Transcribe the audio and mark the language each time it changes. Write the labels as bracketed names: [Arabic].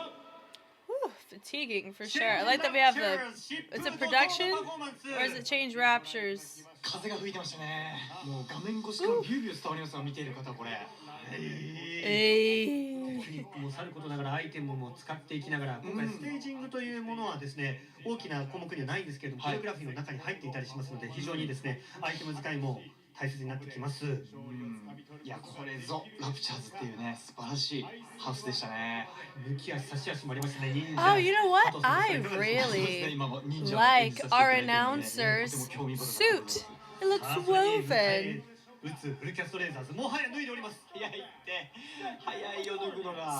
[English] Whew, fatiguing for sure. I like that we have the... Is it production? Or is it change raptures? [Japanese] 風が吹いてましたね。もう画面越しからビュービュー伝わりますよ、見ている方これ。テクニックもさることながらアイテムも使っていきながら今回ステージングというものはですね大きな項目にはないんですけれどもコレオグラフィーの中に入っていたりしますので非常にですねアイテム使いも大切になってきます。いやこれぞラプチャーズっていうね素晴らしいハウスでしたね。抜き足差し足もありましたね。 [English] Oh, you know what? I really like our announcer's suit. It looks woven. [Japanese] 打つフルキャストレーザーズもはや脱いでおります。早いって早いよ脱ぐのが。